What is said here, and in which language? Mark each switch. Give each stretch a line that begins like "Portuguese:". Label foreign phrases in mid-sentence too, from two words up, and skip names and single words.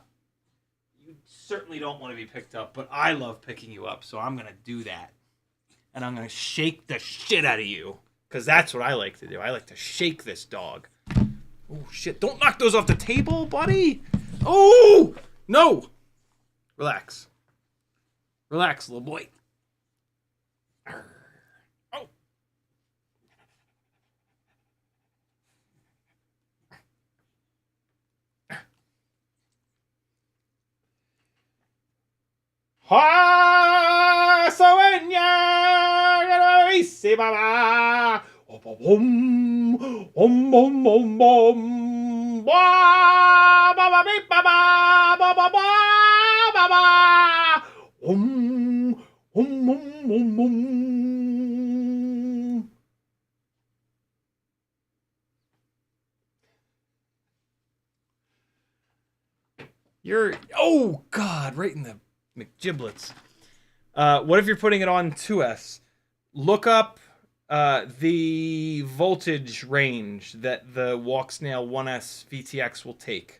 English: You certainly don't want to be picked up, but I love picking you up, so I'm going to do that. And I'm going to shake the shit out of you, because that's what I like to do. I like to shake this dog. Oh, shit. Don't knock those off the table, buddy. Oh, no. Relax. Relax, little boy. Oh. Ha, Sowenya, isi baba. Om om om om om. Ba ba ba ba ba ba ba ba ba. Om om om om om. You're, oh God, right in the McGiblets. What if you're putting it on 2S? Look up the voltage range that the Walksnail 1S VTX will take.